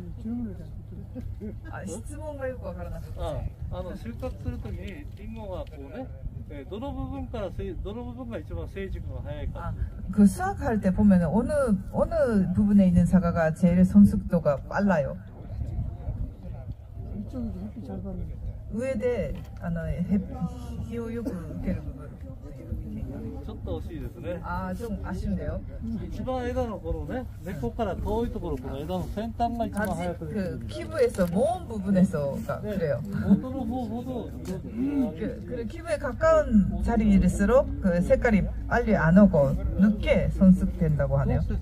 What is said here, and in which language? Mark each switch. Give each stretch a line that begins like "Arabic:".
Korean: 질문가
Japanese: よくわからなかった。収穫するときにリンゴがこうね、どの部分が一番成熟が早いか。
Korean: 그 수확할 때 보면 어느 부분에 있는 사과가 제일 성숙도가 빨라요. 위에 햇빛을
Japanese: よく受ける部分. ちょっと惜しいですね。
Korean: 좀 아쉽네요.
Japanese: 一番枝のこのね、根っこから遠いところ、この枝の先端が一番早く。
Korean: 그 기부에서 모음 부분에서가 그래요.
Japanese: 元の方ほど。
Korean: 그 기부에 가까운 자리일수록 그 색깔이 빨리 안 오고 늦게 성숙된다고 하네요.